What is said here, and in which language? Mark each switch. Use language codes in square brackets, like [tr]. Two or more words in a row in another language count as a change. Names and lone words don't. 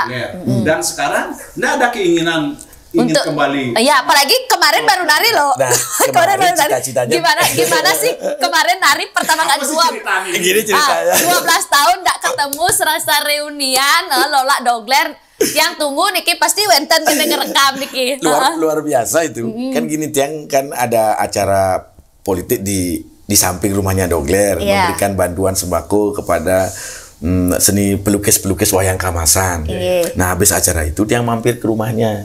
[id] Dan sekarang nggak ada keinginan ingin kembali. Iya, apalagi kemarin baru nari loh. Nah, kemarin baru nari. Gimana sih kemarin nari pertama kali Gini ceritanya. 12 tahun nggak ketemu serasa reunian Lola Dogler. Yang tunggu Niki pasti wenten kita ngerekam Niki. Luar biasa itu. Kan gini Tiang kan ada acara politik di samping rumahnya Dogler memberikan bantuan sembako kepada seni pelukis-pelukis wayang kamasan. Nah, habis acara itu Tiang mampir ke rumahnya.